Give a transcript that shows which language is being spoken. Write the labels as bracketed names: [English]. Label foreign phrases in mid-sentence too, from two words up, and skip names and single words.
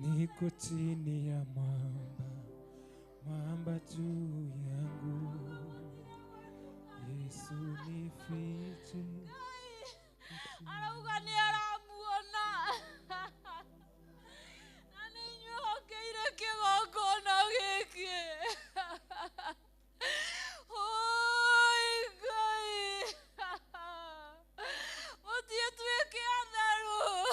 [Swahili] niko chini ya mwamba, mwamba juu yangu. Yesu nifiche. [Kikuyu] Arauga ni aramuona. Na ninyokeire kigongona giki. Oi Ngai. Mutie tuike atheru.